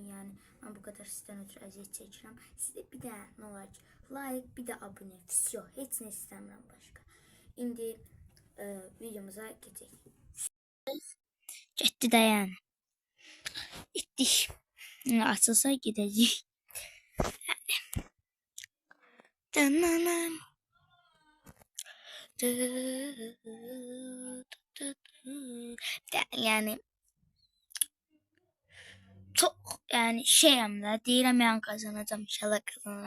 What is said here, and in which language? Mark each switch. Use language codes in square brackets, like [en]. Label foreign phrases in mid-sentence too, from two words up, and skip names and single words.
[az] Yəni mən bu qədər sizdən ötürü əziyyət çəkirəm. Sizdə bir də nə olar ki, like, bir də abunə. Всё, heç nə istəmirəm başqa. İndi videomuza keçək. Getdi də yəni. İtdik. Açılsa gidəcək. [tr] Yani çok yani şeyim de değilim yani kazanacağım inşallah kazanırım.